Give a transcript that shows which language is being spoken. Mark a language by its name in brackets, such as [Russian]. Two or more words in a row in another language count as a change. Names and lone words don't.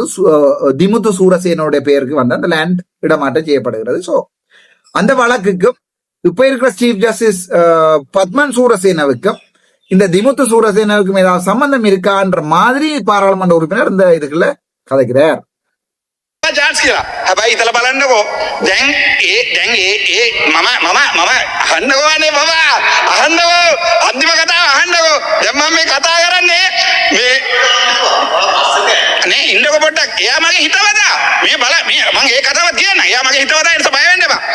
[Tamil] திமுத்து சூரசேனோட பெயருக்கு வந்து அந்த லேண்ட் இடமாற்றம் செய்யப்படுகிறது. சோ அந்த வழக்குக்கும் இப்ப இருக்கிற [English] chief justice [Tamil] பத்மன் சூரசேனவுக்கும் இந்த திமுத்து சூரசேனவுக்கும் ஏதாவது சம்பந்தம் இருக்கான்ற மாதிரி பாராளுமன்ற உறுப்பினர் இந்த இதுக்குள்ள கதைக்கிறார். [Sinhala] chance කියලා. හැබැයි ඉතල බලන්නකෝ. දැන් මම අහන්නකෝනේ බබා. අහන්නකෝ. අන්තිම කතාව අහන්නකෝ. දැන් මම මේ කතා කරන්නේ මේ නේ ඉන්නකෝ පොඩ්ඩක්. එයා මගේ හිතවතා. මේ බල මේ මම ඒ කතාව කියන්න. එයා මගේ හිතවතා නිසා බය වෙන්න එපා.